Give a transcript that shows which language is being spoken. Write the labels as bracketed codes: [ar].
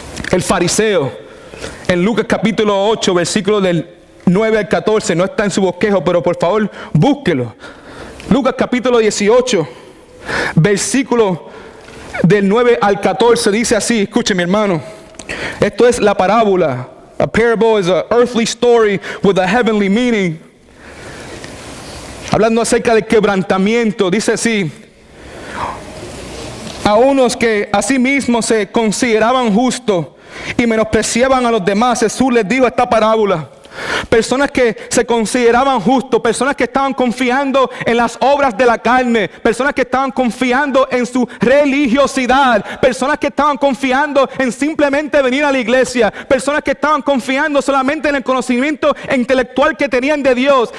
[es] El fariseo, en Lucas capítulo 8, versículo del 9 al 14, no está en su bosquejo, pero por favor búsquelo. Lucas capítulo 18, versículo del 9 al 14, dice así, escuchen mi hermano. Esto es la parábola. [en] A parable is an earthly story with a heavenly meaning. [es] Hablando acerca del quebrantamiento, dice así: a unos que a sí mismos se consideraban justos y menospreciaban a los demás, Jesús les dijo esta parábola. Personas que se consideraban justos, personas que estaban confiando en las obras de la carne, personas que estaban confiando en su religiosidad, personas que estaban confiando en simplemente venir a la iglesia, personas que estaban confiando solamente en el conocimiento intelectual que tenían de Dios.